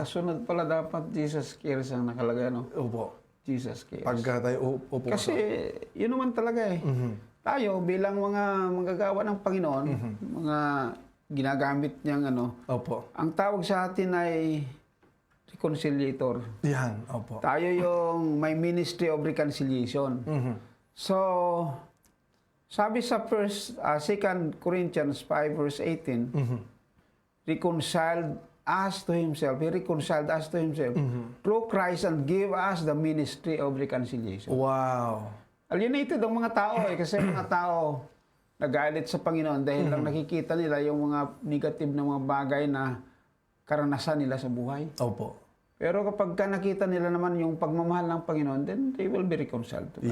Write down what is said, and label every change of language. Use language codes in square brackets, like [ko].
[tl] Kasunod pala dapat Jesus Cares ang nakalagay, no? Opo. Jesus Cares. Pagka tayo upo. Kasi yun naman talaga eh. Tayo bilang mga manggagawa ng Panginoon, mga ginagamit niyang Opo. ang tawag sa atin ay reconciliator. Yan, opo. Tayo yung may Ministry of Reconciliation. [en] So, [tl] sabi sa [en] 2 Corinthians 5 verse 18, reconciled us to Himself. He reconciled us to Himself through Christ and gave us the ministry of reconciliation. Wow. [tl] Alienated ang mga tao kasi mga tao nagalit sa Panginoon dahil lang nakikita nila yung mga negative na mga bagay na karanasan nila sa buhay. Opo. Pero kapag nakita nila naman yung pagmamahal ng Panginoon, [en] then they will be reconciled to God.